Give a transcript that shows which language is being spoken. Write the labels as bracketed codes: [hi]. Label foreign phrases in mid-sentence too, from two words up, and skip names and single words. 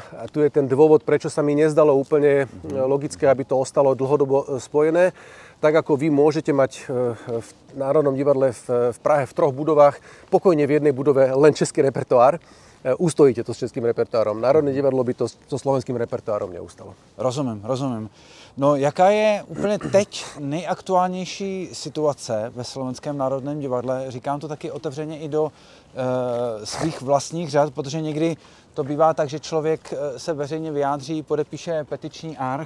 [sk] A tu je ten dôvod, prečo sa mi nezdalo úplne logické, aby to ostalo dlhodobo spojené. Tak ako vy môžete mať v Národnom divadle v Prahe v 3 budovách, pokojne v jednej budove len český repertoár, ustojíte to s českým repertoárom. Národné divadlo by to so slovenským repertoárom neustalo. [cs] Rozumím. No, jaká je úplně teď nejaktuálnější situace ve Slovenském národném divadle? Říkám to taky otevřeně i do svých vlastních řad, protože někdy to bývá tak, že člověk se veřejně vyjádří, podepíše petiční arch.